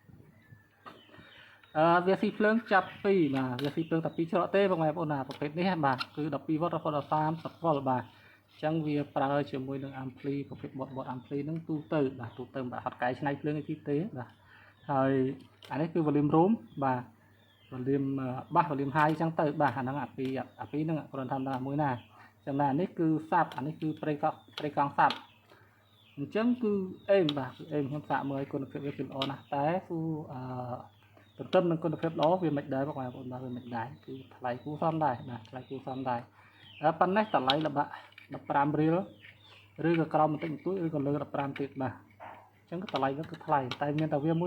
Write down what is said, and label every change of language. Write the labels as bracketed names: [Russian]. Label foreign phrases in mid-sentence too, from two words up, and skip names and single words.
[Khmer] វាស៊ីភ្លើងចាប់ពីបាទវាស៊ីភ្លើងតែ2ច្រកទេបងប្អូនណាប្រភេទនេះបាទគឺ12 វ៉ាត់រហូតដល់30 វ៉ុលបាទអញ្ចឹងវាប្រើជាមួយនឹងអាំភ្លីប្រភេទបតអាំភ្លីហ្នឹងទូទៅបាទទូទៅបាទអត់កែច្នៃភ្លើងអីទេបាទហើយអានេះគឺ [English] volume room [Khmer] បាទ [English] volume bass volume high [Khmer] អញ្ចឹង ទៅបាទអាហ្នឹងអាពីហ្នឹងគ្រាន់តែថាមួយណាចំណែកអានេះគឺសាប់អានេះគឺប្រេកង់សាប់អញ្ចឹងគឺអេមបាទគឺអេមខ្ញុំសាកមើលគុណភាពវាគឺល្អណាស់តែគូទន្ទឹមនឹងគុណភាពល្អវាមិនដែរបងប្អូនបាទវាមិនដែរគឺថ្លៃគូសមដែរបាទថ្លៃគូសមដែរប៉ុណ្ណេះតម្លៃល្បាក់15រៀលឬក៏ក្រោមបន្តិចបន្តួចឬក៏លើ15ទៀតបាទអញ្ចឹងតម្លៃវាគឺថ្លៃតែមានតែវាមួយ